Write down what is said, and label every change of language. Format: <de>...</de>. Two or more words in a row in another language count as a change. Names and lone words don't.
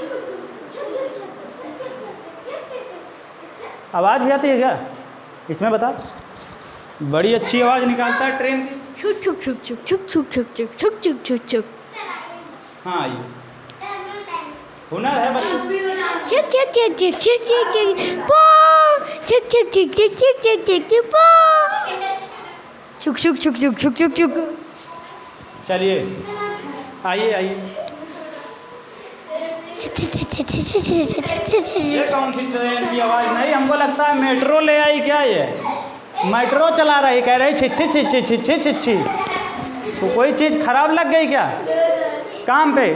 <hi>आवाज़ भी आती है क्या इसमें? बता, बड़ी अच्छी आवाज़ निकालता है ट्रेन की। छुक छुक छुक छुक छुक छुक छुक छुक छुक छुक छुक छुक। हाँ, ये हुनर है बच्चों। छुक छुक छुक छुक छुक छुक छुक पो। छुक छुक छुक छुक छुक छुक छुक छुक पो। छुक छुक छुक छुक छुक छुक छुक। चलिए आइए आइए। ये कौन सी ट्रेन की आवाज़? नहीं, हमको लगता है मेट्रो ले आई क्या ये? मेट्रो चला रही, कह रही छिच्छी छिच्छी छिच्छी छिच्छी। तो कोई चीज़ खराब लग गई क्या काम पे?</hi>